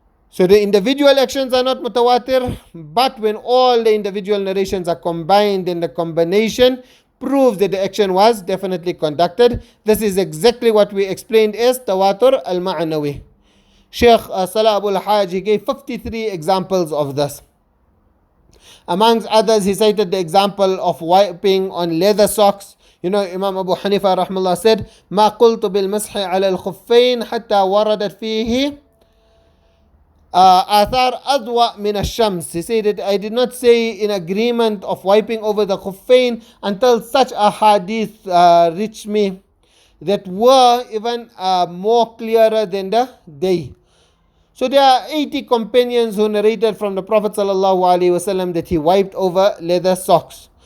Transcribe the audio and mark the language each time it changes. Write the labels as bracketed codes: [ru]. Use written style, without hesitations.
[en] So the individual actions are not mutawatir, but when all the individual narrations are combined, then the combination proves that the action was definitely conducted. This is exactly what we explained as Tawātur al-Ma'nawi. Sheikh Salah Abul Hajj, he gave 53 examples of this. Amongst others, he cited the example of wiping on leather socks. You know, Imam Abu Hanifa rahmallah said, [ar] ما قلت بالمسح على الخفين حتى وردت فيه آثار أضوأ من الشمس. [en] He said that I did not say in agreement of wiping over the khuffain until such a hadith reached me that were even more clearer than the day. So there are 80 companions who narrated from the Prophet ﷺ that he wiped over leather socks.